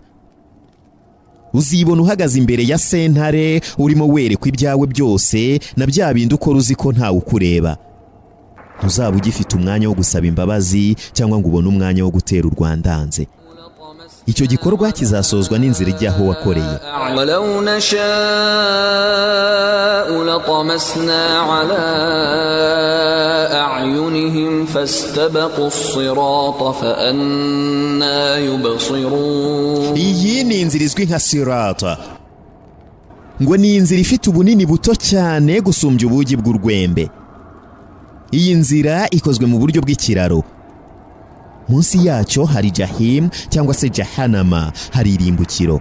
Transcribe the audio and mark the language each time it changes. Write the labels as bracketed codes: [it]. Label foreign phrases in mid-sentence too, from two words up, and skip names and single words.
[rw] Uzibona uhagaze imbere ya sentare urimo werekwa ibyawe byose na bya bindi ukora uzi ko ntawe ukureba. Ntuzaba ugifite umwanya wo gusaba imbabazi cyangwa ngo ubone umwanya wo gutera urwandanze. Icyo gikorwa kizasozwa n'inzira ijyaho wakoreye. [ar] لو نشاء لطمسنا على أعينهم فاستبقوا الصراط فأنى يبصرون. [rw] Iyi ni inzira izwi nka sirata. Ngo ni inzira ifite ubunini buto cyane gusumbya ubugi bw'urwembe. Iyi nzira ikozwe mu buryo bw'ikiraro. Munsi yacyo hari Jahim cyangwa se Jahanama, hari irimbukiro.